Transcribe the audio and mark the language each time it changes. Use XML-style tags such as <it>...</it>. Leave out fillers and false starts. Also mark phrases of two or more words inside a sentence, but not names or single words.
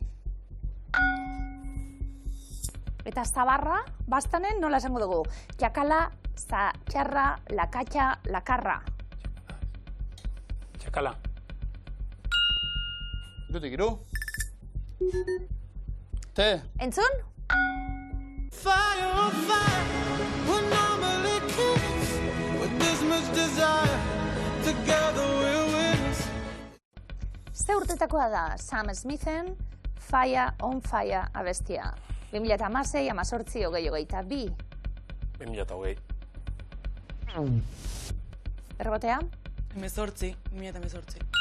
<eu>Eta Zabarra, bastanen nola esango dugu? Txakala, Txarra, Lakatxa, Lakarra. Txakala. Irutik iru. Te. Entzun?</eu> <en>Fire on fire, we're normally kids with this much desire, together we'll win.</en> <eu>Ze urtetakoa da Sam Smithen Fire on Fire abestia? 2016, 18, 20, 2020. Errebotea? 2018.</eu>